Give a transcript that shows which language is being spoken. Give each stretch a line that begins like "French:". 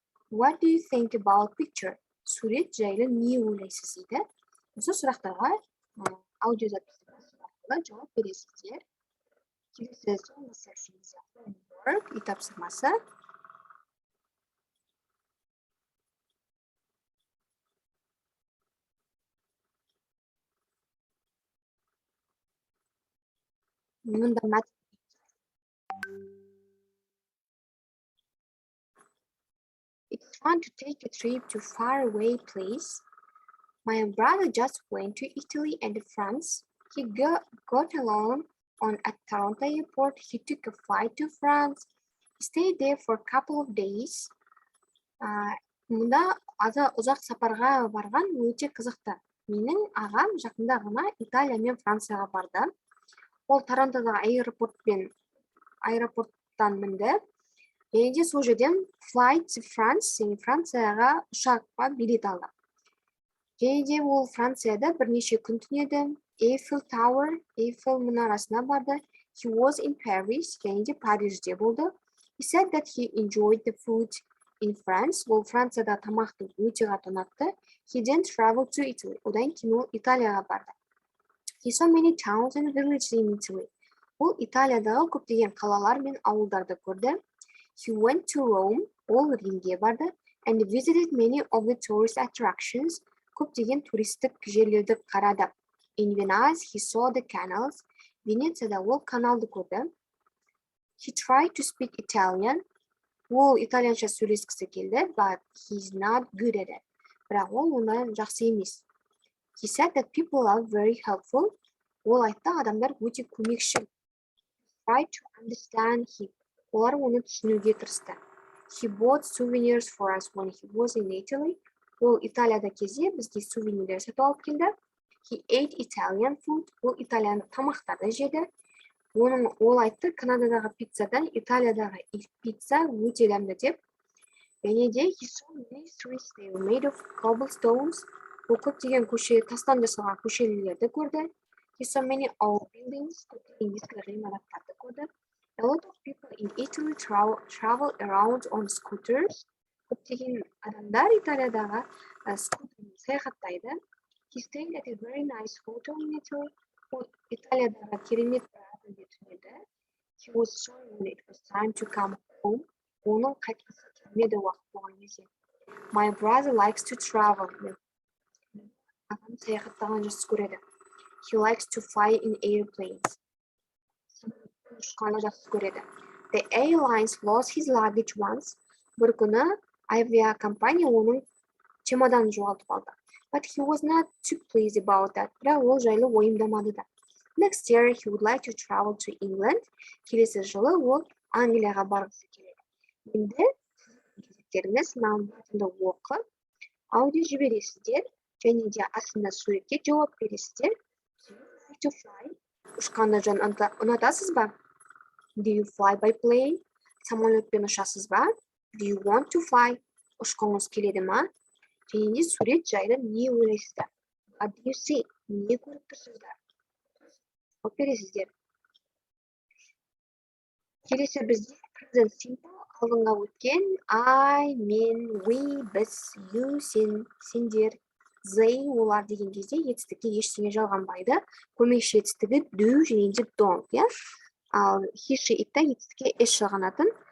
English: What do you think about picture?
Kazakh: Сурет жайлы не ойлайсыз дейді. Осы сұрақтарға аудиозаписі арқылы жауап бересіздер. Келесі соңғы сәтсіз homework үй тапсырмасы.
English: Мұнда It's fun to take a trip to faraway place. My brother just went to Italy and France. He got along at Toronto airport. He took a flight to France. He stayed there for a couple of days.
Kazakh: Мұнда ұзақ сапарға барған өте қызықты. Менің ағам жақында ғана Италия мен Францияға барды. Ол Торонтодағы аэропорттан мінді. Және де сол жерден
English: Flight to France,
Kazakh: және Францияға ұшаққа билет алды. Және де ол Францияда бірнеше күн түнеді. Eiffel Tower, Eiffel мұнарасына барды.
English: He was in Paris,
Kazakh: және де Парижде болды.
English: He said that he enjoyed the food in France.
Kazakh: Ол Францияда тамақты өте қатты ұнатты.
English: He then traveled to Italy.
Kazakh: Одан кейін ол Италияға барды.
English: He saw many towns and villages in Italy.
Kazakh: Ол Италиядағы көптеген қалалар мен ауылдарды көрді.
English: He went to Rome,
Kazakh: ол Римге барды,
English: and visited many of the tourist attractions.
Kazakh: Көптеген туристік жерлерді қарады.
English: In Venice, he saw the canals.
Kazakh: Венецияда ол каналды көрді.
English: He tried to speak Italian.
Kazakh: Ол итальянша сөйлескісі келді,
English: but he's not good at it.
Kazakh: Бірақ ол онdan жақсы емес.
English: He said that people are very helpful.
Kazakh: Ол айтты, адамдар өте көмекші.
English: Try to understand him.
Kazakh: Олар оны түсінуге тырысты.
English: He bought souvenirs for us when he was in Italy.
Kazakh: Ол Италияда кезде бізге сувенирлер сатып алып келді.
English: He ate Italian food.
Kazakh: Ол итальяндық тамақтарды жеді. Ол айтты, Канададағы пиццадан Италиядағы пицца өте дәмді деп. Және де
English: he saw many streets they were made of cobblestones.
Kazakh: Ол көптеген тастан жасалған көшелерді көрді.
English: He saw many old buildings.
Kazakh: Көптеген ескі ғимараттарды көрді.
English: A lot of people in Italy travel around on scooters.
Kazakh: Көптеген адамдар Италиядағы скутермен саяхаттайды.
English: He stayed at a very nice hotel in Italy.
Kazakh: Ол Италиядағы керемет бір отельде түнеді.
English: He was sorry when it was time to come home.
Kazakh: Оның қайтқысы келмеді уақыт болған кезде.
English: My brother likes to travel.
Kazakh: Ағам саяхаттаған жақсы көреді.
English: He likes to fly in airplanes.
Kazakh: Ұшқанды жақсы көреді.
English: The airlines lost his luggage once.
Kazakh: Бір күні авиакомпания оның чемоданын жоғалтып алды.
English: But he was not too pleased about that.
Kazakh: Бірақ ол жайлы ойымдамады да.
English: Next year he would like to travel to England.
Kazakh: Келесі жылы ол Англияға барғысы келеді. Енді кезектеріңіз мынаны оқып, аудио жібересіздер және де астында суретке жауап бересіздер.
English: To fly.
Kazakh: Ұшқанды жан ұнатасыз ба?
English: Do you fly by plane?
Kazakh: Самолетпен ұшасыз ба?
English: Do you want to fly?
Kazakh: Ұшқыңыз келеді ма? Және де сурет жайлы не ойлайсыздар?
English: What do you see?
Kazakh: Не көріп тұрсыздар? Жауап бересіздер. Келесі бізде present simple алдыңға өткен I, мен, we, біз, you, сен, сендер, they, олар деген кезде етістікке ештеңе жалғанбайды. Көмекші етістігі do және де don't, иә? Ал he, she, itта етістікке s жалғанатын.